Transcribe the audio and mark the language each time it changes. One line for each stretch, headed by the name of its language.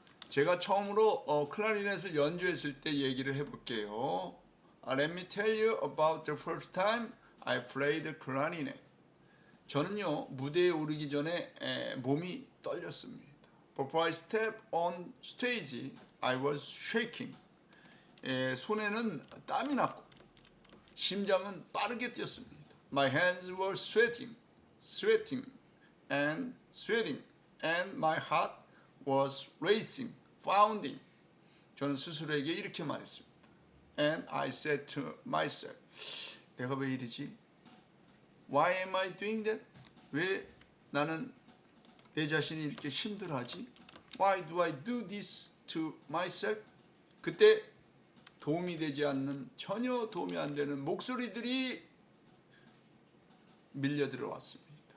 Korean: 제가 처음으로 클라리넷을 연주했을 때 얘기를 해볼게요.
English: Let me tell you about the first time I played clarinet.
Korean: 저는요, 무대에 오르기 전에 몸이 떨렸습니다.
English: Before I stepped on stage, I was shaking.
Korean: 손에는 땀이 났고 심장은 빠르게 뛰었습니다.
English: My hands were sweating, and my heart was racing, pounding.
Korean: 저는 스스로에게 이렇게 말했습니다.
English: And I said to myself,
Korean: 내가 왜 이러지?
English: Why am I doing that?
Korean: 왜 나는 내 자신이 이렇게 힘들어하지?
English: Why do I do this to myself?
Korean: 그때 도움이 되지 않는, 전혀 도움이 안 되는 목소리들이 밀려 들어왔습니다.